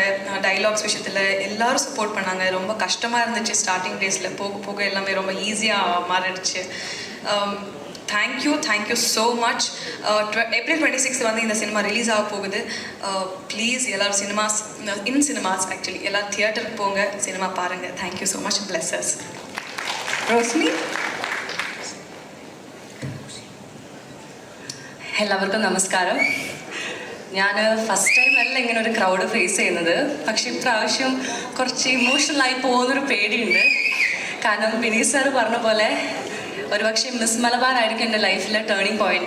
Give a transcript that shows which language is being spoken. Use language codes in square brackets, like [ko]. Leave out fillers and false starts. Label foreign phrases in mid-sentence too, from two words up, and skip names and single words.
[ta] டைலாக்ஸ் விஷயத்தில் எல்லாரும் சப்போர்ட் பண்ணாங்க. ரொம்ப கஷ்டமாக இருந்துச்சு [en] starting days. [ta] போக போக எல்லாமே ரொம்ப ஈஸியாக மாறிடுச்சு. [en] Thank you so much. [ta] ஏப்ரல் 26 வந்து இந்த சினிமா ரிலீஸ் ஆக போகுது. ப்ளீஸ் எல்லோரும் [en] cinemas actually [ta] எல்லோரும் தியேட்டருக்கு போங்க, சினிமா பாருங்கள். [en] Thank you so much. Blesses. [ml] റോഷ്നി. എല്ലാവർക്കും നമസ്കാരം. ഞാൻ [en] first time [ml] അല്ല ഇങ്ങനെ ഒരു [en] crowd face [ml] ചെയ്യുന്നത്. പക്ഷെ ഇപ്രാവശ്യം കുറച്ച് ഇമോഷണലായി പോകുന്നൊരു പേടിയുണ്ട്. കാരണം വിനീത് സാർ പറഞ്ഞ പോലെ ഒരുപക്ഷെ മിസ് മലബാർ ആയിരിക്കും എൻ്റെ ലൈഫിലെ [en] turning point.